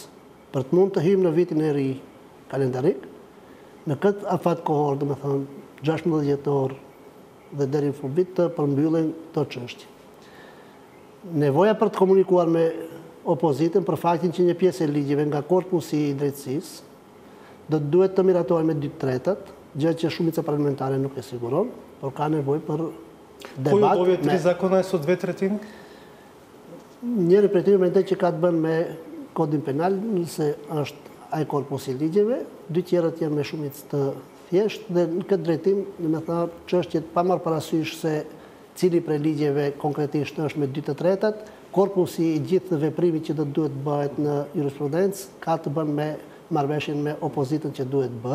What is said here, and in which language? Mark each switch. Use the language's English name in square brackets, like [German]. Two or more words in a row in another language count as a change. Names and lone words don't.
[Albanian] Për të mund të hyjmë në vitin e ri kalendarik, në këtë afat kohor, domethënë 16 dhjetor dhe deri në fundit të përmbyllen këto çështje. Nevoja për të komunikuar me opozitën për faktin që një pjesë e ligjeve nga korpusi i drejtësisë do të duhet të miratohen me 2/3, gjë që shumica parlamentare nuk e siguron, por ka nevojë për debat. [Macedonian] Кој од овие три закона е со 2/3? [Albanian] Njëri prej tyre mendoj që ka të bënë me kodin penal, nëse është ai korpusi i ligjeve, dy tjerët janë me shumicë të thjeshtë dhe në këtë drejtim, domethënë çështjet pa marrë parasysh se cili prej ligjeve konkretisht është me 2/3, korpusi i gjithë veprimit që do të duhet bëhet në jurisprudencë ka të bënë me marrëveshjen me opozitën që duhet bërë.